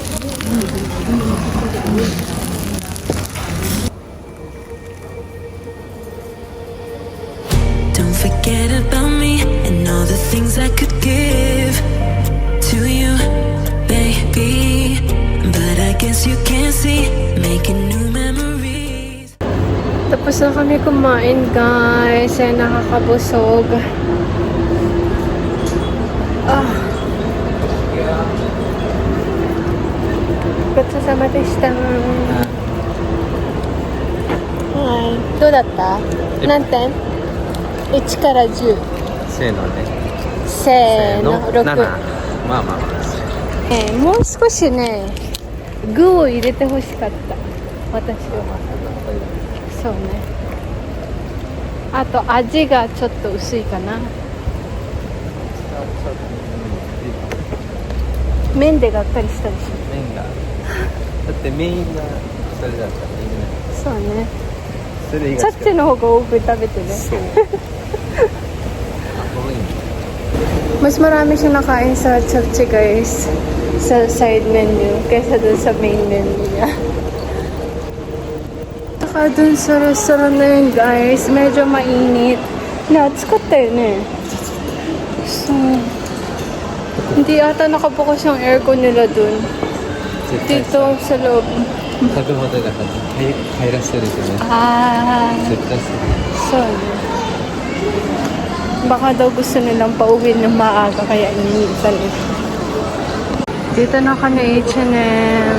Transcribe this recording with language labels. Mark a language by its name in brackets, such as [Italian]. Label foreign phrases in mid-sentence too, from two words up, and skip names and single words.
[English] Don't forget about me and all the things I could give to you, baby. But I guess you can't see, making new memories. [Filipino] Tapos na kami kumain guys. Ay nakakabusog. [Japanese] ごちそうさまでした. Hi. どうだった？何点？1から10。せーのね。せーの。6。まあまあまあ。もう少しね、具を入れてほしかった私は。そうね。あと味がちょっと薄いかな。麺でがっかりしたでしょ。麺が。だってメインがそれだったらいいね。そうね。それ以外チャッチェの方が多く食べてね。そう。あ、ごめん。 [Filipino] Mas marami siyang nakain sa Chapche guys. sa [English] side menu [Filipino] kaysa dun sa [English] main menu [Filipino] niya. Saka dun sa restaurant na yun, guys, medyo mainit. So, hindi ata nakabukas yung aircon nila dun. Dito sa loob. [Japanese] 食べ放題だから入らせてるけどね Ah, 絶対する [Filipino] so, baka daw gusto nilang pauwi ng maaga kaya iniisan eh. Dito na kami H&M.